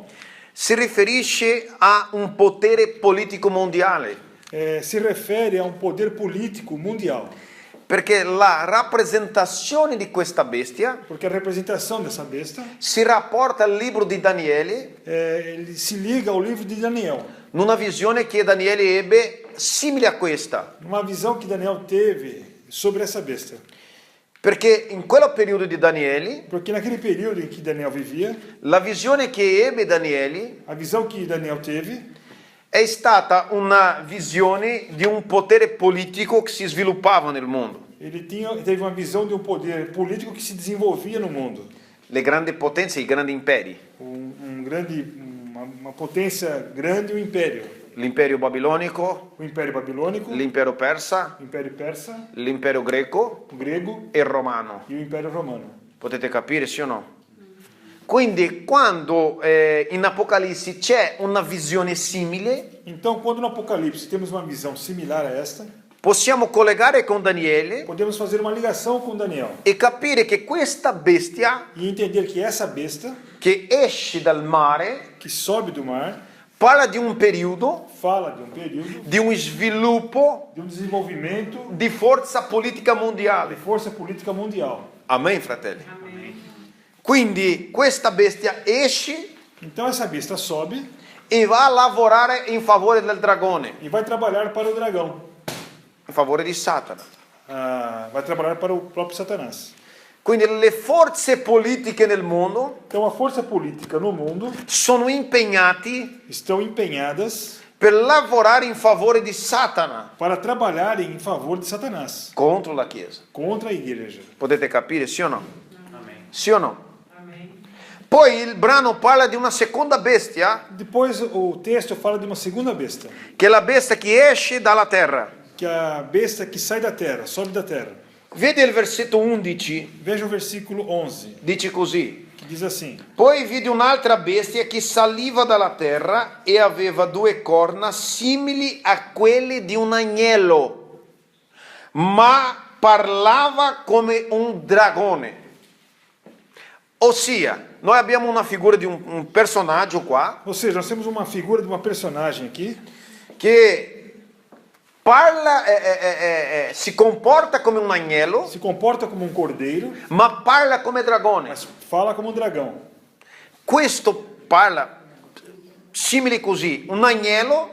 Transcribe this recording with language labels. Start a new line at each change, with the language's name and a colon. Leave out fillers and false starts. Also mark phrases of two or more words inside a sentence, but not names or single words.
Italian: si riferisce a un potere politico mondiale,
Portuguese: se refere a um poder político mundial.
Italian: perché la rappresentazione di questa bestia
Portuguese: Porque a representação dessa besta
Italian: si rapporta al libro di Daniele,
Portuguese: ele se liga ao livro de Daniel.
Italian: in una visione che Daniele ebbe simile a questa,
Portuguese: Uma visão que Daniel teve sobre essa besta.
Italian: perché in quel periodo di Daniele,
Portuguese: Porque naquele período em que Daniel vivia,
Italian: la visione che ebbe Daniele
Portuguese: a visão que Daniel teve
Italian: è stata una visione di un potere politico che si sviluppava nel mondo.
Portuguese: ele teve uma visão de um poder político que se desenvolvia no mundo.
Italian: Le grandi potenze, i grandi imperi,
Portuguese: Uma potência grande, um império.
Italian: l'impero babilonico,
Portuguese: O Império Babilônico,
Italian: l'impero persa,
Portuguese: o Império Persa,
Italian: l'impero greco
Portuguese: o grego
Italian: e il romano.
Portuguese: e o Império Romano.
Italian: Potete capire, sì o no? Quindi quando in Apocalisse c'è una visione simile,
Portuguese: Então, quando no Apocalipse temos uma visão similar a esta,
Italian: possiamo collegare con Daniele
Portuguese: podemos fazer uma ligação com Daniel
Italian: e capire che questa bestia
Portuguese: e entender que essa besta
Italian: che esce dal mare
Portuguese: que sobe do mar
Italian: parla di un periodo,
Portuguese: fala de um período
Italian: di un sviluppo
Portuguese: de um desenvolvimento
Italian: di forza politica
Portuguese: de
Italian: mondiale.
Portuguese: força política mundial.
Italian: Amen, fratelli. Quindi questa bestia esce
Portuguese: Então essa besta sobe
Italian: e va a lavorare in favore del dragone,
Portuguese: e vai trabalhar para o dragão,
Italian: in favore di Satana.
Portuguese: vai trabalhar para o próprio Satanás.
Italian: Quindi le forze politiche nel mondo
Portuguese: Então a força política no mundo
Italian: sono impegnati
Portuguese: estão empenhadas
Italian: per lavorare in favore di Satana
Portuguese: para trabalharem em favor de Satanás,
Italian: contro la Chiesa.
Portuguese: contra a igreja.
Italian: Potete capire, sì o no? Sì o no? Poi il brano parla di una seconda bestia,
Portuguese: Depois o texto fala de uma segunda besta,
Italian: che è la bestia che esce dalla terra.
Portuguese: que é a besta que sai da terra, sobe da terra.
Italian: Vede il versetto 11,
Portuguese: Veja o versículo 11,
Italian: dice così.
Portuguese: que diz assim:
Italian: Poi vidi un'altra bestia che saliva dalla terra e aveva due corna simili a quelle di un agnello, ma parlava come un dragone. Ossia, noi abbiamo una figura di un personaggio qua
Portuguese: Ou seja, nós temos uma figura de uma personagem aqui
Italian: che parla, si comporta come un agnello,
Portuguese: se comporta como um cordeiro,
Italian: ma parla come dragone.
Portuguese: mas fala como um dragão.
Italian: Questo parla simile così, un agnello